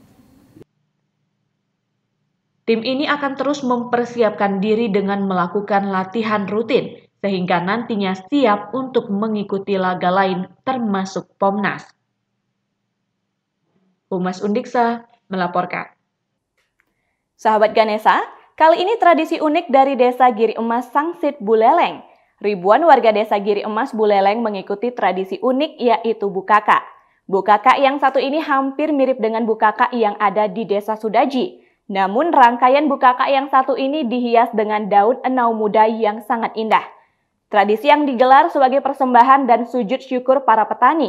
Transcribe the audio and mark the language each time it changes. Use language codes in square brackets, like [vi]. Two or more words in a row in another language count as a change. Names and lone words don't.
[id] Tim ini akan terus mempersiapkan diri dengan melakukan latihan rutin sehingga nantinya siap untuk mengikuti laga lain termasuk Pomnas. Humas Undiksa melaporkan. Sahabat Ganesha, kali ini tradisi unik dari Desa Giri Emas Sangsit Buleleng. Ribuan warga Desa Giri Emas Buleleng mengikuti tradisi unik yaitu Bukaka. Bukaka yang satu ini hampir mirip dengan Bukaka yang ada di Desa Sudaji. Namun rangkaian Bukaka yang satu ini dihias dengan daun enau muda yang sangat indah. Tradisi yang digelar sebagai persembahan dan sujud syukur para petani.